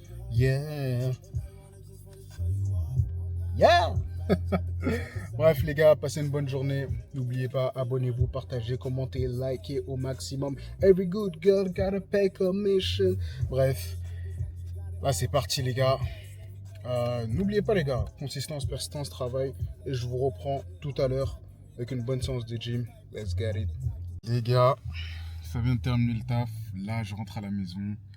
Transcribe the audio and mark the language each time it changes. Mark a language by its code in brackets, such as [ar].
[fr] Yeah. Yeah. Bref les gars, passez une bonne journée. N'oubliez pas, abonnez-vous, partagez, commentez, likez au maximum. [en] Every good girl gotta pay commission. [fr] Bref, là c'est parti les gars. N'oubliez pas les gars, consistance, persistance, travail. Et je vous reprends tout à l'heure avec une bonne séance de gym. [en] Let's get it. [fr] Les gars, ça vient de terminer le taf. Là je rentre à la maison.